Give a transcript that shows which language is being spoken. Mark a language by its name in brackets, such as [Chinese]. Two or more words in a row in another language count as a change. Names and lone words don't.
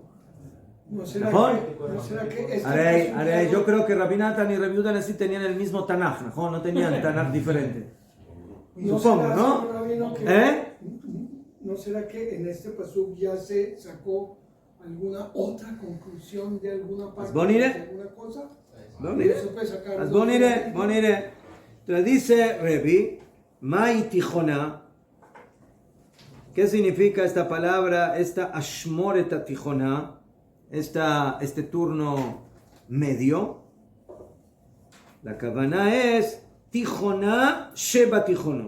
[Spanish] ¿No será que este Ahora, yo creo que Rabbi Natán y Rabbi Yehuda Hanassi tenían el mismo Tanaj, no tenían Tanaj diferente. Supongo, será, ¿no? señor Rabino, que- ¿Eh? ¿No será que en este pasuk ya se sacó alguna otra conclusión de alguna parte [Hebrew] bוא נראה. [Spanish] de alguna cosa? [Hebrew] בוא נראה. [Spanish] Se puede sacar [Hebrew] אז [Spanish] dos- [Hebrew] בוא נראה. [Spanish] Entonces dice Rebi, [Hebrew] מאי תיכונה. [Spanish] ¿Qué significa esta palabra, esta [Hebrew] אשמורה תיכונה? [Spanish] Este turno medio. La cabana es [Hebrew] תיכונה שבתיכונות.